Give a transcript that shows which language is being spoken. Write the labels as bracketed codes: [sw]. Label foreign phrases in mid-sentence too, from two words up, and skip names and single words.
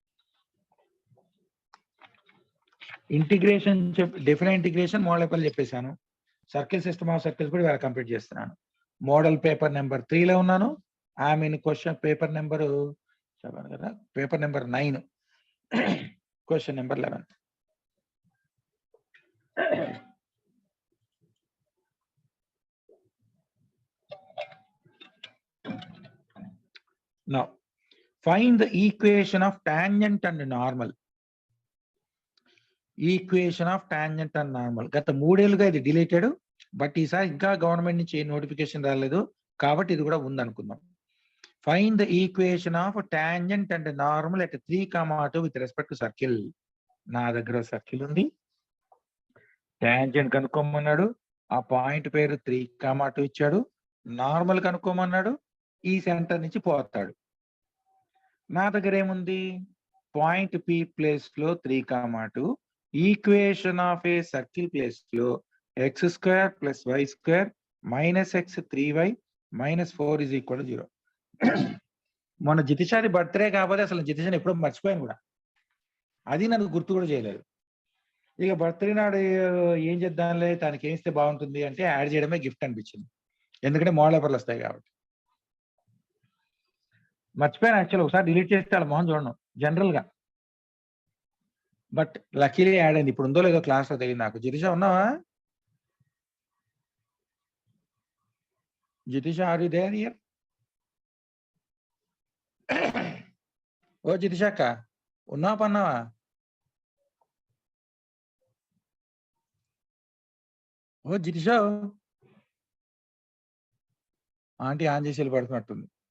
[en] integration different integration model paper [te] చెప్పేశాను. [en] circle system of circles [te] కూడా ఇవాళ కంప్లీట్ చేస్తున్నాను. [en] model paper number [te] 3లో ఉన్నాను. [en] IM question paper number [te] 7 కదా, [en] paper number [te] 9, [en] question number [te] 11. [en] Now, find the equation of tangent and normal. equation of tangent and normal. గత 3 ఏళ్ళుగా ఇది డిలీటెడ్, బట్ ఈసారి ఇంకా గవర్నమెంట్ నుంచి ఏ నోటిఫికేషన్ రాలేదు కాబట్టి ఇది కూడా ఉందనుకుందాం. find the equation of tangent and normal at 3,2 with respect to circle. [te] నా దగ్గర సర్కిల్ ఉంది, టాంజెంట్ కనుక్కోమన్నాడు, ఆ పాయింట్ పేరు 3,2 ఇచ్చాడు, నార్మల్ కనుక్కోమన్నాడు, ఈ సెంటర్ నుంచి పోతాడు. నా దగ్గర ఏముంది, [en] point P place [te] లో 3,2, [en] equation of a circle place [te] లో x² + y² - x 3y - 4 = 0. మొన్న జితిషాది బర్త్డే కాకపోతే అసలు జితిషాని ఎప్పుడో మర్చిపోయాను కూడా, అది నన్ను గుర్తు కూడా చేయలేదు. ఇక బర్త్డే నాడు ఏం చేద్దాంలే, తనకి ఏం ఇస్తే బాగుంటుంది అంటే యాడ్ చేయడమే గిఫ్ట్ అనిపించింది, ఎందుకంటే మోడల్ పేపర్లు వస్తాయి కాబట్టి. మర్చిపోయాను యాక్చువల్, ఒకసారి డిలీట్ చేస్తే వాళ్ళ మొహం చూడను జనరల్ గా, [en] but luckily add [te] అయింది. ఇప్పుడు ఉందో లేదో క్లాస్ లో తెలియదు నాకు. జితిషా ఉన్నావా? జితిషా, [en] are you there here? [te] ఓ జితిషా అక్క, ఉన్నావా పన్నావా? ఓ జితిషా, ఆంటీ ఆన్ చేసి వెళ్ళిపడుతున్నట్టుంది.